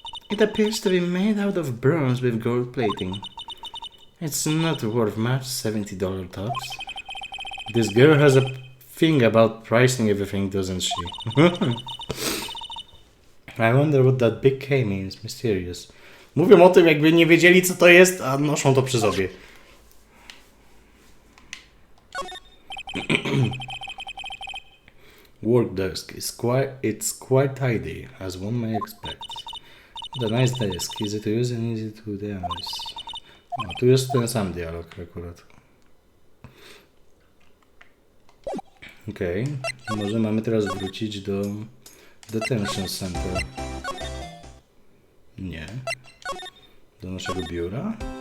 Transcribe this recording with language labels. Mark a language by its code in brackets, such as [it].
[en] It appears to be made out of bronze with gold plating. It's not worth much, $70 tops. This girl has a thing about pricing everything, doesn't she? I wonder what that big K means. Mysterious. [pl] Mówią o tym, jakby nie wiedzieli, co to jest, a noszą to przy sobie. [en] Work desk is quite tidy, as one may expect. The nice desk, easy to use and easy to damage. [pl] No, tu jest ten sam dialog akurat. Okej, może mamy teraz wrócić do Detention Center. Nie. Do naszego biura.